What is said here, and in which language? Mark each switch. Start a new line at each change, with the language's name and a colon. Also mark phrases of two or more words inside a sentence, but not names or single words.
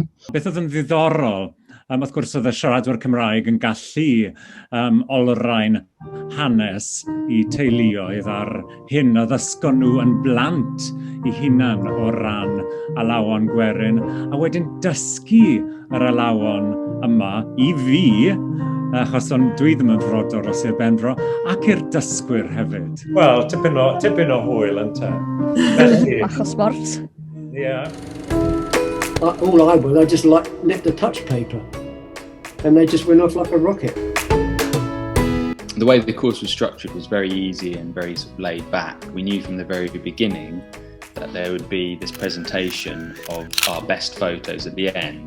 Welsh: Beth oedd yn ddiddorol, wrth gwrs oedd y siaradwyr Cymraeg yn gallu olrhain hanes I teuluoedd ar hyn a ddysgon nhw yn blant I hunan o ran alawon gwerin a wedyn dysgu yr alawon yma I fi achos dwi ddim yn frodor o Sir Benfro ac i'r dysgwyr hefyd. Wel, tipyn o hwyl yn te. Bach o sport.
English: Yeah. All I was, I just nipped the touch paper and they just went off like a rocket. The way the course was structured was very easy and very sort of laid back. We knew from the very beginning that there would be this presentation of our best photos at the end.